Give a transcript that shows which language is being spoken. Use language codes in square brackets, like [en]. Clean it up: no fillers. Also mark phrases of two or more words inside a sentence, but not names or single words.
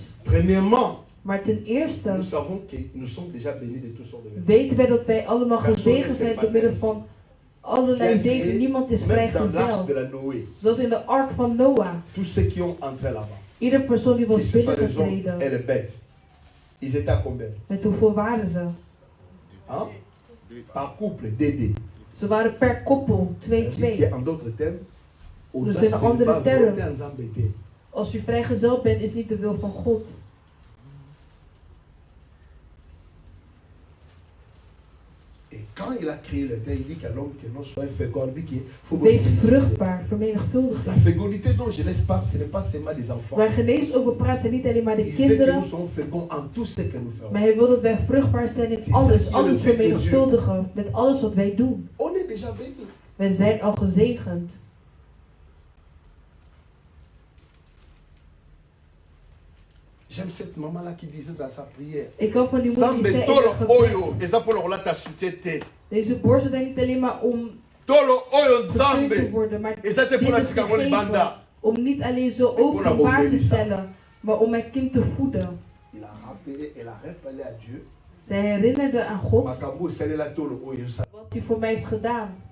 [nl] Maar ten eerste weten wij dat wij allemaal gezegend zijn door middel van allerlei zegen. Niemand is vrijgezel. Zoals in de ark van Noah. Iedere persoon die was binnengetreden. Met hoeveel waren ze? [fr] Par couple, DD. [nl] Ze waren per koppel, 2-2. [fr] En d'autres termes, [nl] dus in een andere term, als u vrijgezel bent, is niet de wil van God. [fr] Quand il a créé le terre, il dit qu'à l'homme que non soit fécond, [nl] wees vruchtbaar, vermenigvuldig. [fr] La fécondité dont je laisse pas, ce n'est pas seulement des enfants. [nl] Waar Genesis over praat, zijn niet alleen maar de [fr] Il [nl] kinderen. [fr] veut que nous soyons féconds en tout ce que nous ferons. [nl] Maar hij wil dat wij vruchtbaar zijn in alles, alles vermenigvuldigen, met alles wat wij doen. [fr] On est déjà béni. [nl] Wij zijn al gezegend. [fr] J'aime cette maman-là qui disait dans sa prière. [nl] Ik hou van die moeder die zei in het gebed. Deze borsten zijn niet alleen maar om gesteund te worden, maar dit is gegeven om niet alleen zo openbaar te stellen, maar om mijn kind te voeden. Zij herinnerde aan God wat hij voor mij heeft gedaan.